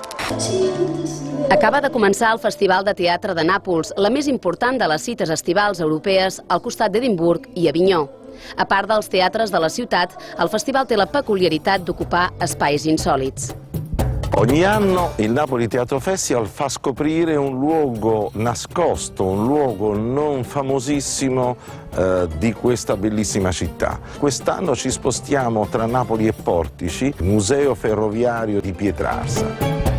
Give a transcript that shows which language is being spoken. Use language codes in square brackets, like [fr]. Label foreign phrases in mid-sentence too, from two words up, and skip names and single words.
[ca] Acaba de començar el Festival de Teatre de Nàpols, la més important de les cites estivals europees al costat d'Edimburg i Avinyó. A part dels teatres de la ciutat, el festival té la peculiaritat d'ocupar espais insòlits. [it] Ogni anno il Napoli Teatro Festival fa scoprire un luogo nascosto, un luogo non famosissimo di questa bellissima città. Quest'anno ci spostiamo tra Napoli e Portici, Museo Ferroviario di Pietrarsa.